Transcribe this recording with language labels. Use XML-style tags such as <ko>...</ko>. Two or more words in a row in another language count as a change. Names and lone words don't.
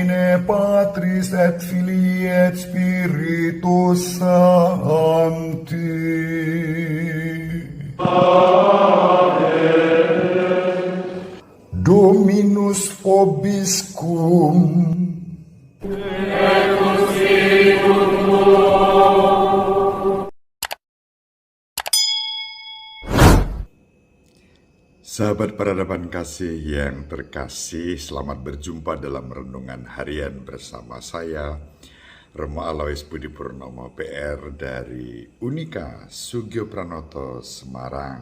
<la>Patris et Filii et Spiritus Sancti. Dominus vobiscum.</la> <id>Sahabat peradaban kasih yang terkasih, selamat berjumpa dalam renungan harian bersama saya, Remo Alois Budi Purnomo PR dari Unika Sugio Pranoto Semarang.</id>